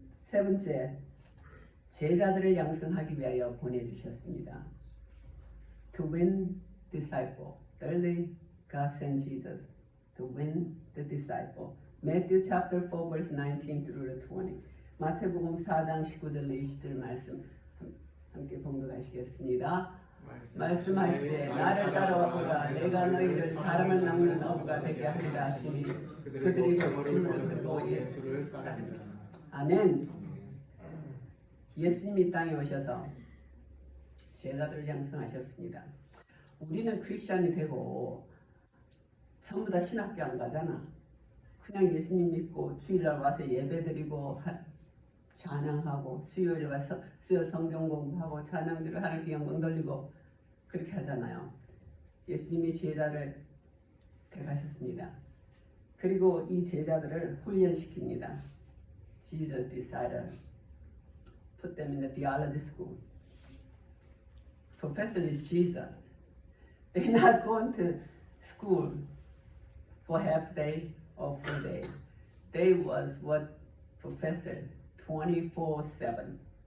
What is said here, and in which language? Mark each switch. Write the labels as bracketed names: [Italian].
[Korean] 세 번째, 제자들을 양성하기 위하여 보내주셨습니다. [English] To win disciple. Thirdly, God sent Jesus to win the disciple. Matthew chapter 4 verse 19 through 20. [Korean] 마태복음 4장 19절 20절 말씀 함께 봉독하시겠습니다. 말씀하시되 나를 따라와 보라 내가 너희를 사람을 낚는 어부가 되게 하리라 하시니 그들이 그물을 들고 예수를 따르니라. 아멘. 예수님이 땅에 오셔서 제자들을 양성하셨습니다. 우리는 크리스천이 되고 전부 다 신학교 안 가잖아. 그냥 예수님 믿고 주일날 와서 예배드리고 찬양하고 수요일 와서 수요 성경 공부하고 찬양드리고 하나님께 영광 돌리고 그렇게 하잖아요. 예수님이 제자를 택하셨습니다. 그리고 이 제자들을 훈련시킵니다. [English] Jesus decided put them in the theology school. Professor is Jesus. They're not going to school for half day or full day. They was what professor 24/7.